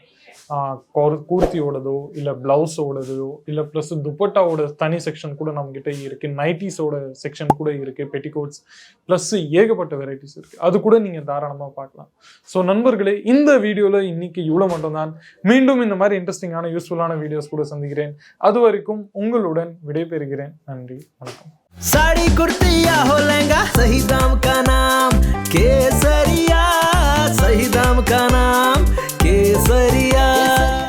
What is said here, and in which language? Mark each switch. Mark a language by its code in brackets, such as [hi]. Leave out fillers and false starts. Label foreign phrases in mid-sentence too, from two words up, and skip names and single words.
[ta] கூர்த்தியோடதோ இல்லை ப்ளவுஸோடதோ இல்லை ப்ளஸ் துப்பட்டாவோட தனி செக்ஷன் கூட நம்மக்கிட்ட இருக்குது, நைட்டிஸோட செக்ஷன் கூட இருக்குது, [en] petticoats plus [ta] ஏகப்பட்ட வெரைட்டிஸ் இருக்குது. அது கூட நீங்கள் தாராளமாக பார்க்கலாம். ஸோ நண்பர்களே, இந்த வீடியோவில் இன்னைக்கு இவ்வளோ மட்டும்தான். மீண்டும் இந்த மாதிரி இன்ட்ரெஸ்டிங்கான யூஸ்ஃபுல்லான வீடியோஸ் கூட சந்திக்கிறேன். அது வரைக்கும் உங்களுடன் விடைபெறுகிறேன். நன்றி, வணக்கம். [hi] साड़ी कुर्ती या हो लहंगा, सही दाम का नाम केसरिया, सही दाम का नाम केसरिया।